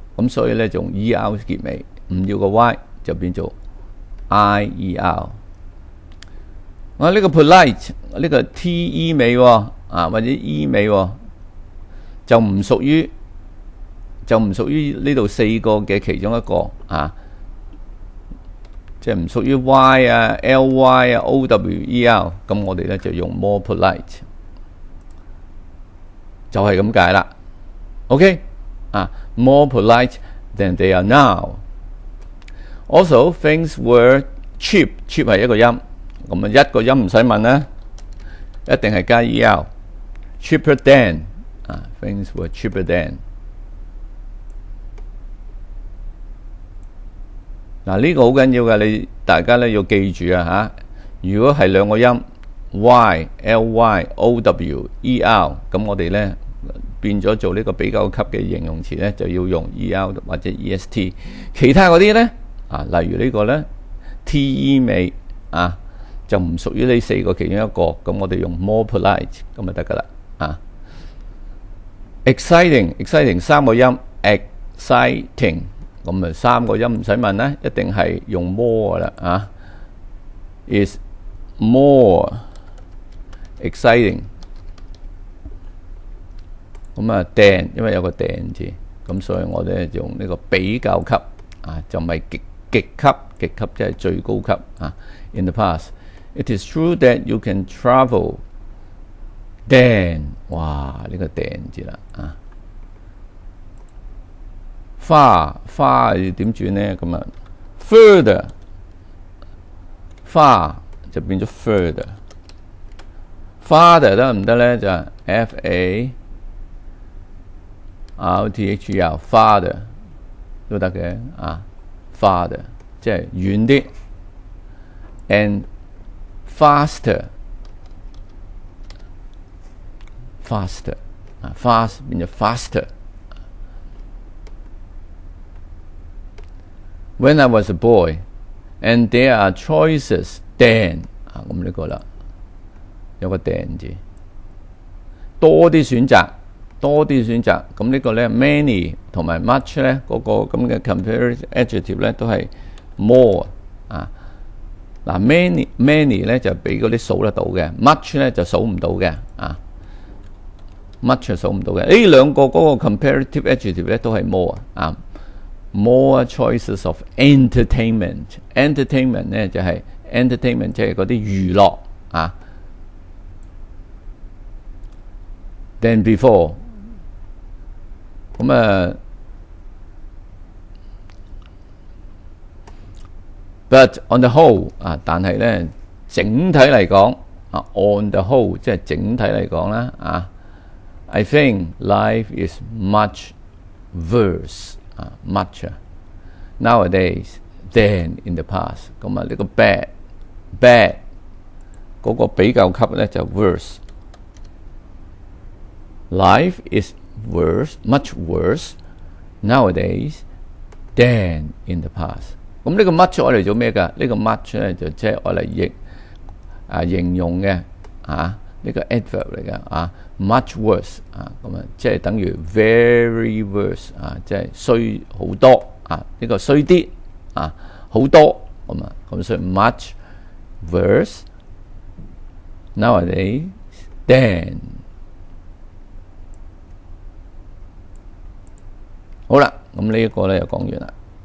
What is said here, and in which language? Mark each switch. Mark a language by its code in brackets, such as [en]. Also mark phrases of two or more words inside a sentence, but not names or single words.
[yue] 咁所以咧就用 er 結尾，唔要個 Y 就變做I-E-R， 我呢個 polite 呢個 T-E 尾啊或者 E 尾就唔屬於呢度四個嘅其中一個啊，即係唔屬於 Y 啊 L-Y 啊 O-W-E-R， 咁我哋咧就用 [en] more polite， [yue] 就係咁解啦。OK 啊 ， [en] more polite than they are now。 Also, things were cheap [yue] 係一個音，咁啊一個音唔使問啦，一定係加 er。 [en] cheaper than [yue] 啊 ， [en] things were cheaper than。 [yue] 嗱呢個好緊要嘅，你大家咧要記住啊嚇。如果係兩個音 y、ly、ow、er，咁我哋咧變咗做呢個比較級嘅形容詞咧，就要用 er 或者 est。其他嗰啲咧。啊，例如呢個咧 ，T-E 尾啊，就唔屬於呢四個其中一個，咁我哋用 [en] more polite [yue] 咁就得噶啦。啊 ，exciting 三個音 ，exciting 咁啊三個音唔使問啦，一定係用 more 啦啊 ， [en] is more exciting。 [yue] 咁啊 than 因為有個 than 字，咁所以我哋用呢個比較級啊，就唔係極級，極級即係最高級啊。 [en] In the past, it is true that you can travel than [yue] 哇呢個 than 字啦啊。far 要點轉呢？咁啊 further 就變咗 further。father 得唔得咧？就係 FARTHER father 都得嘅啊 ，father 即係遠啲 ， [en] and faster [yue] 啊 ，fast 變咗 faster。 [en] When I was a boy, and there are choices than [yue] 啊，咁呢個啦，有個 than 字，多啲選擇。咁呢個咧 many 同埋 much 咧嗰個咁嘅 [en] comparative adjective [yue] 咧都係 more 啊。嗱 many 咧就俾嗰啲數得到嘅 ，much 咧就數唔到嘅啊。much 係數唔到嘅。呢兩個嗰個 [en] comparative adjective [yue] 咧都係 more 啊。 [en] more choices of entertainment [yue] 咧就係 entertainment 即係嗰啲娛樂啊。 [en] than before [yue] 咁啊 [en] ，but on the whole 啊， [yue] 但係咧整體嚟講啊 [en] ，on the whole [yue] 即係整體嚟講啦啊 [en] ，I think life is much worse 啊 ，much nowadays than in the past。 [yue] 咁啊，呢個 bad 嗰個比較級咧就 [en] worse。Life is much worse nowadays than in the past。 [yue] 咁呢個 much 我嚟做咩㗎？呢個 much 咧就即係我嚟形容嘅啊，呢個 adverb 嚟嘅啊 ， [en] much worse [yue] 啊，咁啊即係等於 [en] very worse [yue] 啊，即係衰好多啊，呢個衰啲啊，好多咁啊，咁所以 [en] much worse nowadays than。 [yue] 好啦，咁呢一個咧就講完啦。